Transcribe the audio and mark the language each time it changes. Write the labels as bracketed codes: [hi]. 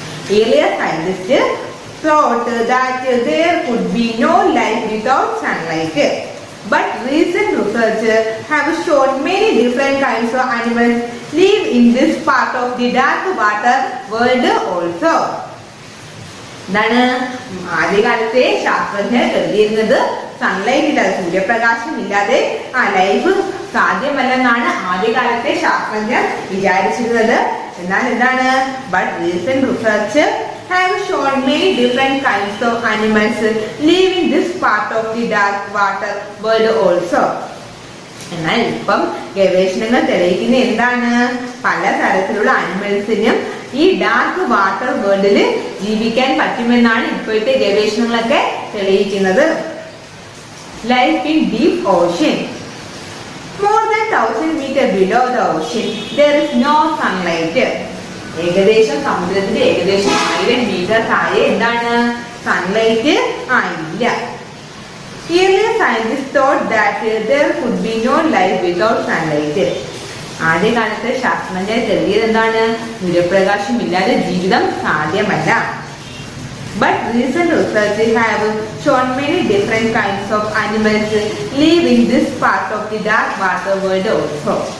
[en] Earlier scientists thought that there could be no life without sunlight. But recent research have shown many different kinds of animals live in this part of the dark water world also. [ml] എന്താണ് ആദ്യകാലത്തെ ശാസ്ത്രജ്ഞർ കരുതിയിരുന്നത് sunlight ഇല്ലാതെ, സൂര്യപ്രകാശം ഇല്ലാതെ life സാധ്യമല്ലെന്നാണ് ആദ്യകാലത്തെ ശാസ്ത്രജ്ഞർ വിചാരിച്ചിരുന്നത്. എന്നാൽ എന്താണ്? [en] But recent research have shown many different kinds of animals live in this part of the dark water world also. [ml] എന്നാൽ ഇപ്പം ഗവേഷണങ്ങൾ തെളിയിക്കുന്ന എന്താണ്? പല തരത്തിലുള്ള അനിമൽസിനും ഈ ഡാർക്ക് വാട്ടർ വേൾഡിൽ ജീവിക്കാൻ പറ്റുമെന്നാണ് ഇപ്പോഴത്തെ ഗവേഷണങ്ങളൊക്കെ തെളിയിക്കുന്നത്. [en] Life in deep ocean. More than 1,000 meters below the ocean, there is no sunlight. [ml] ഏകദേശം സമുദ്രത്തിന്റെ ഏകദേശം 1000 മീറ്റർ താഴെ എന്താണ്? സൺലൈറ്റ് ഇല്ല. [en] Earlier scientists thought that there could be no life without sunlight. [ml] ആദ്യകാലത്തെ ശാസ്ത്രജ്ഞർ കരുതിയത് എന്താണ്? സൂര്യപ്രകാശം ഇല്ലാതെ ജീവിതം സാധ്യമല്ല. [en] But recent research have shown many different kinds of animals live in this part of the dark water world also.